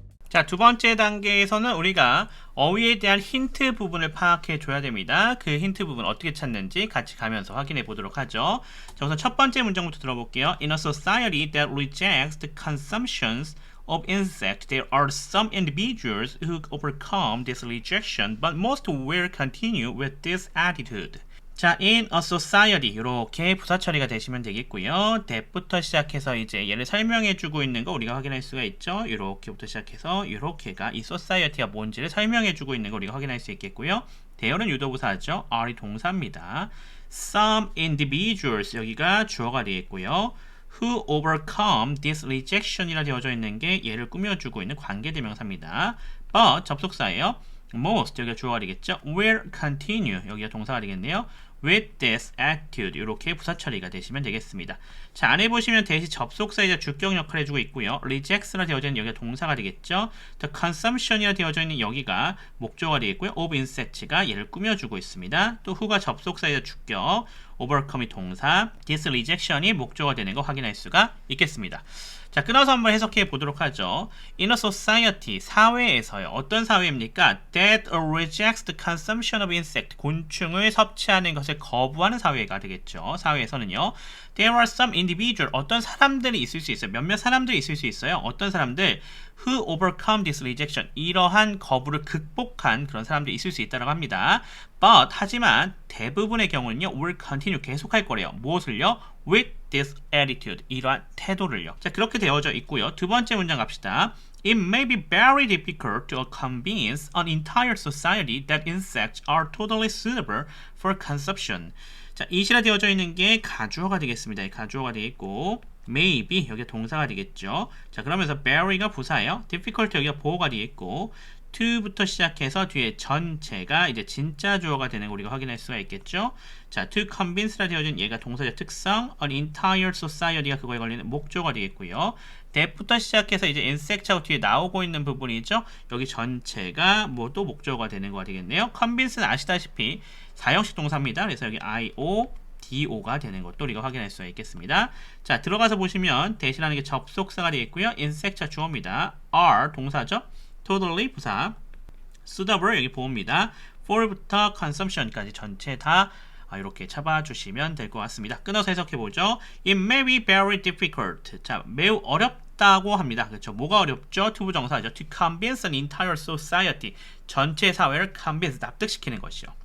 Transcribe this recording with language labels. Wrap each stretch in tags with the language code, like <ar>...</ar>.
<ko>자, 두 번째 단계에서는 우리가 어휘에 대한 힌트 부분을 파악해 줘야 됩니다. 그 힌트 부분 어떻게 찾는지 같이 가면서 확인해 보도록 하죠. 자, 우선 첫 번째 문장부터 들어볼게요.</ko> <en>In a society that rejects the consumptions of insects, there are some individuals who overcome this rejection, but most will continue with this attitude.</en> <ko>자, in a society 이렇게 부사 처리가 되시면 되겠고요. that부터 시작해서 이제 얘를 설명해주고 있는 거 우리가 확인할 수가 있죠. 이렇게부터 시작해서 이렇게가 이 society가 뭔지를 설명해주고 있는 거 우리가 확인할 수 있겠고요. 대어는 유도부사죠. are이 동사입니다. some individuals 여기가 주어가 되겠고요.</ko> <en>who overcome this rejection</en> <ko>이라 되어져 있는 게 얘를 꾸며주고 있는 관계대명사입니다. but 접속사예요. most 여기가 주어가 되겠죠. will continue 여기가 동사가 되겠네요.</ko> <en>with this attitude</en> <ko>이렇게 부사 처리가 되시면 되겠습니다. 자, 안에 보시면 대시 접속사이자 주격 역할을 해주고 있고요. rejects라 되어져 있는 여기가 동사가 되겠죠. the consumption이라 되어져 있는 여기가 목적어가 되겠고요. of insects가 얘를 꾸며주고 있습니다. 또 who가 접속사이자 주격, overcome이 동사, this rejection이 목적어가 되는 거 확인할 수가 있겠습니다. 자, 끊어서 한번 해석해 보도록 하죠.</ko> <en>In a society,</en> <ko>사회에서요. 어떤 사회입니까?</ko> <en>That rejects the consumption of insect,</en> <ko>곤충을 섭취하는 것을 거부하는 사회가 되겠죠. 사회에서는요.</ko> <en>There are some individual,</en> <ko>어떤 사람들이 있을 수 있어요. 몇몇 사람들이 있을 수 있어요. 어떤 사람들?</ko> <en>Who overcome this rejection,</en> <ko>이러한 거부를 극복한 그런 사람들이 있을 수 있다고 합니다. But, 하지만 대부분의 경우는요.</ko> <en>will continue,</en> <ko>계속할 거래요. 무엇을요? With this attitude, 이러한 태도를요. 자, 그렇게 되어져 있고요. 두 번째 문장 갑시다.</ko> <en>It may be very difficult to convince an entire society that insects are totally suitable for consumption.</en> <ko>자, it이라 되어져 있는 게 가주어가 되겠습니다. 가주어가 되겠고 maybe 여기가 동사가 되겠죠. 자, 그러면서 very가 부사예요. difficult 여기가 보어가 되겠고 to부터 시작해서 뒤에 전체가 이제 진짜 주어가 되는 거 우리가 확인할 수가 있겠죠. 자, to convince라 되어진 얘가 동사의 특성,</ko> <en>an entire society</en> <ko>가 그거에 걸리는 목적어가 되겠고요. that부터 시작해서 이제 insect하고 뒤에 나오고 있는 부분이죠. 여기 전체가 뭐 또 목적어가 되는 거가 되겠네요. convince는 아시다시피 사형식 동사입니다. 그래서 여기 io DO가 되는 것도 우리가 확인할 수가 있겠습니다. 자, 들어가서 보시면 대신하는 게 접속사가 되겠고요. insect가 주어입니다. are 동사죠. totally 부사, suitable 여기 보호입니다. for부터 consumption까지 전체 다 이렇게 잡아주시면 될 것 같습니다. 끊어서 해석해보죠.</ko> <en>It may be very difficult.</en> <ko>자, 매우 어렵다고 합니다. 그렇죠? 뭐가 어렵죠? 투부정사죠.</ko> <en>To convince an entire society.</en> <ko>전체 사회를 convince, 납득시키는 것이요.</ko>